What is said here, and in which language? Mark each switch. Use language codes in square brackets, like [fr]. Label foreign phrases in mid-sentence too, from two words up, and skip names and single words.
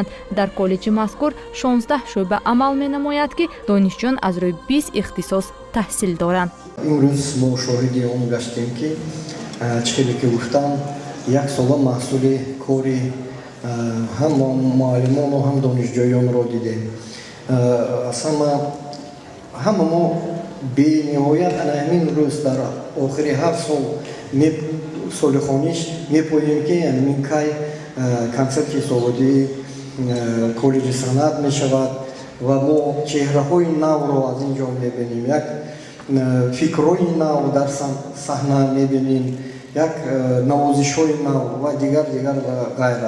[fa] در کالج مذکور 16 شعبه عمل می نماید که دانشجویان از روی 20 اختصاص تحصیل دارند. امروز ما شاهد آن گشتیم که چیزی که گفتم یک سال محصول کاری هم معلمان و هم دانشجویان را دیدیم. اصلا همه ما [tg] бениҳоят ана ҳамин рӯз дар охири 7 сол соли хониш мепоем ки ҳамин кай концерти солодии коллеҷи санъат мешавад ва мо чеҳраҳои навро аз ин ҷо мебинем, як фикрҳои нав дар саҳна мебинем, як навозишҳои нав ва дигар ва ғайра.